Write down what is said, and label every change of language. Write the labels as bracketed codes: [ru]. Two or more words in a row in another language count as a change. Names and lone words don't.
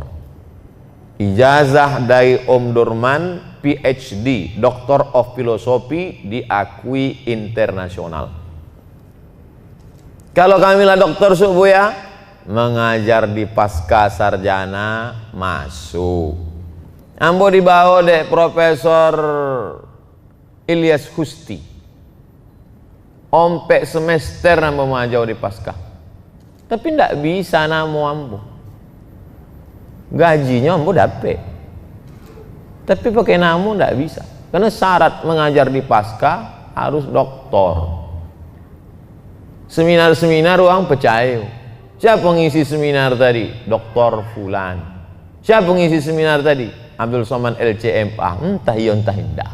[id] Ijazah dari Om Durman, [en] PhD, Doctor of Philosophy, [id] diakui internasional. Kalau kamilah dokter Subuya, mengajar di pasca sarjana masuk. [min] Ambo dibawa deh Profesor Ilyas Husti. Ompek semester ambo majau di pasca. Tapi ndak bisa namo ambo. [id] Gajinya ambo dapet, tapi pakai namu ndak bisa, karena syarat mengajar di pasca harus doktor. Seminar-seminar orang percaya, siapa pengisi seminar tadi? Doktor Fulan. Siapa pengisi seminar tadi? Abdul Somad LCMA. Entah iya entah tidak.